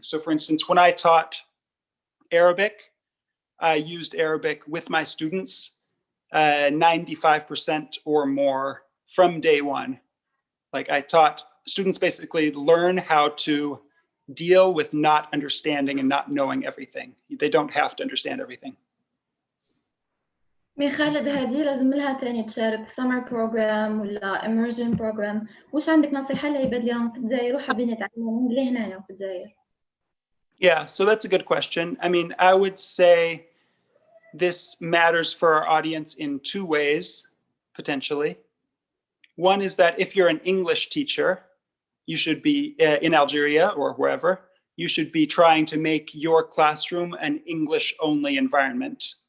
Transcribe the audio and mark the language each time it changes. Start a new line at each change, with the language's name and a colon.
English: So for instance, when I taught Arabic, I used Arabic with my students 95% or more from day one. Like I taught students basically learn how to deal with not understanding and not knowing everything. They don't have to understand everything.
Arabic: مي خالد هذه لازم لها تاني تشارك
English: summer program
Arabic: ولا
English: immersion program.
Arabic: وش عندك نصيحة لعباد اللي راهم في الجزائر وحابين يتعلموا اللي هنايا في الجزائر؟
English: Yeah, so that's a good question. I mean, I would say this matters for our audience in two ways, potentially. One is that if you're an English teacher, you should be in Algeria or wherever, you should be trying to make your classroom an English-only environment.